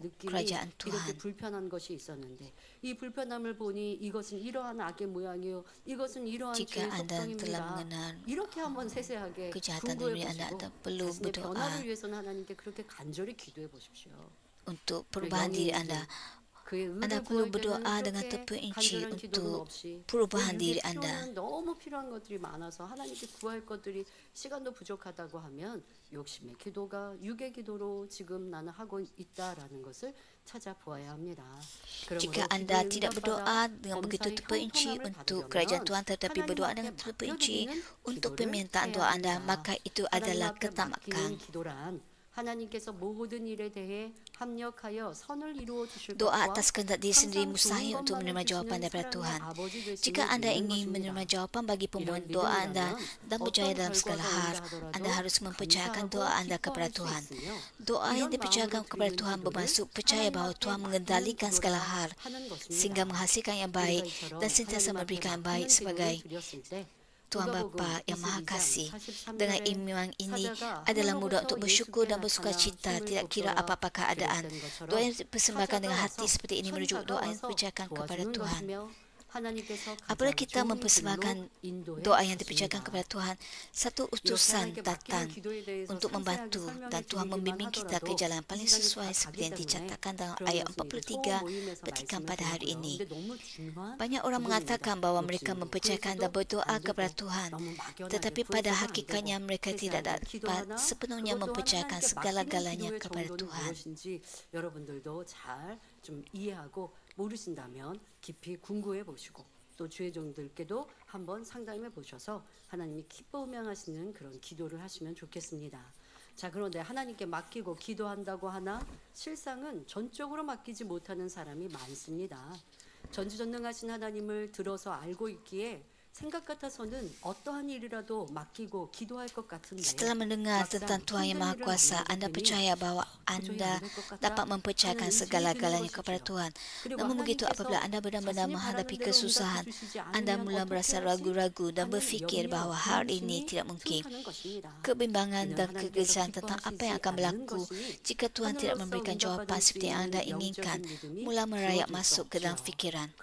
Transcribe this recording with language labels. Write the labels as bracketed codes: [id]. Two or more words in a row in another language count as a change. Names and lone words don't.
[ko] 느낌이 [ms] kerajaan [ko] 이렇게 [ms] Tuhan? [ko] 불편한 것이 있었는데 이 불편함을 보니 이것은 이러한 악의 모양이요 이것은 이러한 [ms] Jika [ko] 죄의 [ms] anda telah [ko] 속성입니다. [ms] mengenal [ko] 이렇게 한번 세세하게 [ms] kejahatan [ko] 궁구해 [ms] diri anda, [ko] 보시고 [ms] anda perlu [ko] 자신의 [ms] berdoa [ko] 변화를 위해서는 하나님께 그렇게 간절히 기도해 보십시오. [ms] untuk perubahan diri anda. [ko] 그의 [ms] Anda [ko] 의를 [ms] perlu [ko] 구할 [ms] berdoa [ko] 때는 [ms] dengan [ko] 그렇게 [ms] terperinci [ko] 간절한 기도는 [ms] untuk [ko] 없이 [ms] perubahan [ko] 내 [ms] diri [ko] 육의 [ms] anda. [ko] 필요는 너무 필요한 것들이 많아서 하나님께 구할 것들이 시간도 부족하다고 하면 욕심의 기도가 육의 기도로 지금 나는 하고 있다라는 것을 찾아보아야 합니다. [ms] Jika anda tidak berdoa dengan begitu terperinci untuk kerajaan Tuhan tetapi berdoa dengan terperinci untuk permintaan doa anda, maka itu adalah ketamakan. [ko] 하나님께서 모든 일에 대해 합력하여 선을 이루어 주실 [ms] Doa [ko] 것과 [ms] atas kehendak diri sendiri [ko] 항상 [ms] mustahil [ko] 좋은 [ms] untuk [ko] 것만을 [ms] menerima jawapan [ko] 주시는 [ms] daripada Tuhan. [ko] 사랑의 아버지 되심을 [ms] Jika anda [ko] 믿는 [ms] ingin [ko] 것입니다. [ms] menerima jawapan bagi permohonan [ko] 이런 [ms] doa anda [ko] 믿음이라면 [ms] dan percaya [ko] 어떤 [ms] dalam segala [ko] 결과가 [ms] hal, [ko] 온다 하더라도 [ms] anda harus mempercayakan [ko] 감사하고 [ms] doa anda kepada [ko] 기뻐할 수 [ms] Tuhan. [ko] 있으며 [ms] Doa yang [ko] 이런 [ms] dipercayakan [ko] 마음으로 [ms] kepada [ko] 드리는 [ms] Tuhan [ko] 기도를 [ms] bermaksud percaya bahawa [ko] 하나님 [ms] Tuhan [ko] 앞에 [ms] mengendalikan [ko] 받는 [ms] segala [ko] 기도라 [ms] hal [ko] 하는 것입니다. [ms] sehingga menghasilkan yang baik [ko] 우리가 [ms] dan [ko] 이처럼 [ms] sentiasa [ko] 하나님 앞에 [ms] memberikan yang [ko] 받는 [ms] baik sebagai [ko] 기도를 드렸을 때 [ms] Tuhan [ko] 누가복음 [ms] Bapa yang Maha [ko] 22장 Kasih. 43 [ms] Dengan [ko] 절에 [ms] iman ini [ko] 사자가 [ms] adalah mudah [ko] 하늘로부터 [ms] untuk bersyukur dan [ko] 예수께 [ms] bersuka [ko] 나타나 [ms] cita, [ko] 힘을 [ms] tidak kira [ko] 돋더라 [ms] apa-apa keadaan. [ko] 기록된 것처럼 [ms] Doa yang dipersembahkan dengan [ko] 사자가 [ms] hati [ko] 와서 [ms] seperti ini merujuk [ko] 천사가 [ms] doa yang [ko] 와서 [ms] dipercayakan kepada [ko] 도와주는 [ms] Tuhan. [ko] 것이며 하나님께서 [ms] Apabila [ko] 가장 [ms] kita [ko] 좋은 [ms] mempersembahkan [ko] 길로 인도해 [ms] doa yang dipercayakan [ko] 주십니다. [ms] kepada Tuhan, satu [ko] 이렇게 [ms] utusan [ko] 하나님께 [ms] datang [ko] 맡기는 기도에 대해서 [ms] untuk [ko] 상세하게 [ms] membantu [ko] 설명해 [ms] dan Tuhan membimbing [ko] 드리기만 [ms] kita ke [ko] 하더라도 [ms] jalan paling [ko] 이 시간이 [ms] sesuai [ko] 다 [ms] seperti [ko] 가기 [ms] yang [ko] 때문에 [ms] dicatatkan dalam [ko] 그런 [ms] ayat [ko] 말씀 이제 [ms] 43 [ko] 소모 모임에서 [ms] petikan [ko] 말씀을 [ms] pada hari [ko] 드리고요. [ms] ini. [ko] 근데 너무 중요한 [ms] Banyak orang [ko] 부분입니다. [ms] mengatakan bahawa mereka [ko] 욕심으로. [ms] mempercayakan [ko] 그래서도 [ms] dan berdoa [ko] 안 되고 [ms] kepada Tuhan, [ko] 너무 막연하게 [ms] tetapi pada [ko] 구해서도 안 [ms] hakikatnya [ko] 되고 [ms] mereka tidak [ko] 세세하게 [ms] dapat [ko] 기도하나 [ms] sepenuhnya [ko] 그것도 [ms] mempercayakan [ko] 하나님께 [ms] segala-galanya [ko] 맡기는 [ms] kepada [ko] 기도의 정도는 [ms] Tuhan. [ko] 무엇인지 여러분들도 잘 좀 이해하고 모르신다면 깊이 궁구해 보시고 또 주의 종들께도 한번 상담해 보셔서 하나님이 기뻐음양하시는 그런 기도를 하시면 좋겠습니다. 자, 그런데 하나님께 맡기고 기도한다고 하나 실상은 전적으로 맡기지 못하는 사람이 많습니다. 전지전능하신 하나님을 들어서 알고 있기에 생각 같아서는 어떠한 일이라도 맡기고 기도할 것 같은데 [ms] Setelah mendengar tentang Tuhan yang Maha Kuasa, anda percaya bahawa anda dapat mempercayakan segala-galanya kepada Tuhan. Namun begitu apabila anda benar-benar menghadapi kesusahan, anda mula merasa ragu-ragu dan berfikir bahawa hal ini tidak mungkin. Kebimbangan dan kegelisahan tentang apa yang akan berlaku jika Tuhan tidak memberikan jawapan seperti yang anda inginkan mula merayap masuk ke dalam fikiran.